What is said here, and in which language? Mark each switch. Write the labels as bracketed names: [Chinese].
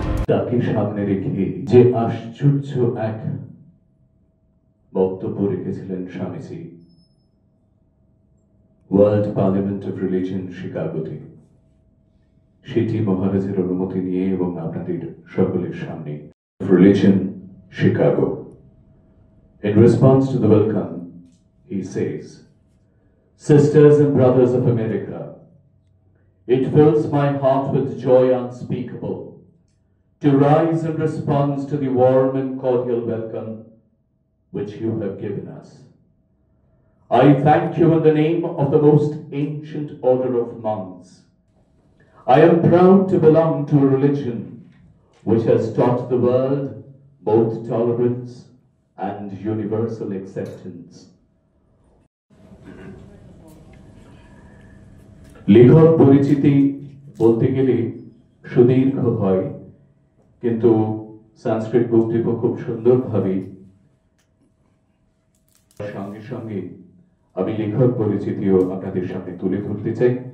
[Bangla] তাকে সামনে রেখে যে আশ্চর্য এক বক্তব্য রেখেছিলেন Swamiji world parliament of religion শিকাগোতে, সেটি মহারাজের অনুমতি নিয়ে এবং আপনাদের সকলের সামনে religion Chicago. [English] In response to the welcome, he says, "Sisters and brothers of America, it fills my heart with joy unspeakable to rise in response to the warm and cordial welcome which you have given us. I thank you in the name of the most ancient order of monks. I am proud to belong to a religion which has taught the world both tolerance and universal acceptance." [Bangla] লেখক পরিচিতি বলতে গেলে সুদীর্ঘ হয়, কিন্তু সংস্কৃত বক্তব্য খুব সুন্দরভাবে সঙ্গে সঙ্গে আমি লেখক পরিচিতিও আপনাদের সামনে তুলে ধরতে চাই।